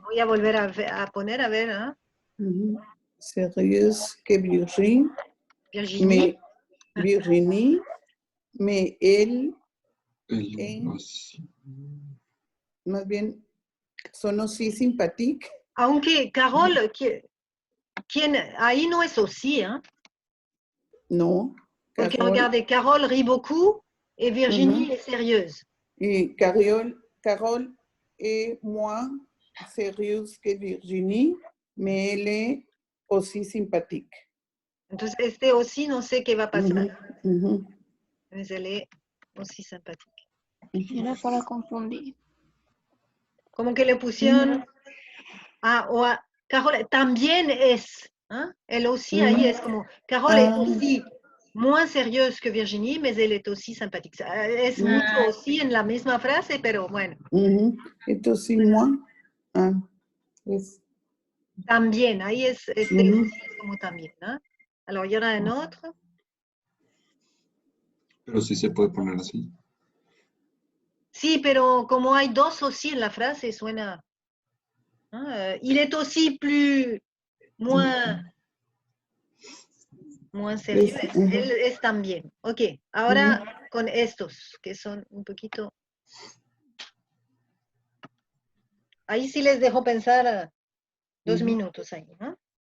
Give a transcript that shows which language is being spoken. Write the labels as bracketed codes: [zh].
[es] Voy a volver a poner, a ver. ¿eh? [fr] Sérieuse que Virginie. Virginie. Virginie, mais elle aussi. [es] Más bien, son [fr] aussi sympathiques. [es] Aunque Carole, ahí no es aussi, ¿eh? No. [fr] Porque regardez, Carole rit beaucoup et Virginie est sérieuse. Et Carole est moins sérieuse que Virginie, mais elle est aussi sympathique. [es] Entonces, este aussi, no sé qué va a pasar. [fr] Mais elle est aussi sympathique. [es] Era para confundir. Como que le pusieron Carole también es. ¿eh? [fr] Elle aussi, [es] ahí es como, [fr] Carole est aussi moins sérieuse que Virginie, mais elle est aussi sympathique. [es] Es mucho aussi en la misma frase, pero bueno. Entonces, moi, es... También, ahí es como también. [fr] ¿no? Alors, il y en a un autre. [es] Pero sí se puede poner así. Sí, pero como hay dos aussi en la frase, suena... [fr] il est aussi moins sérieux. [es] Él es también. Ok, ahora con estos, que son un poquito... Ahí sí les dejo pensar 2 minutos ahí, ¿no?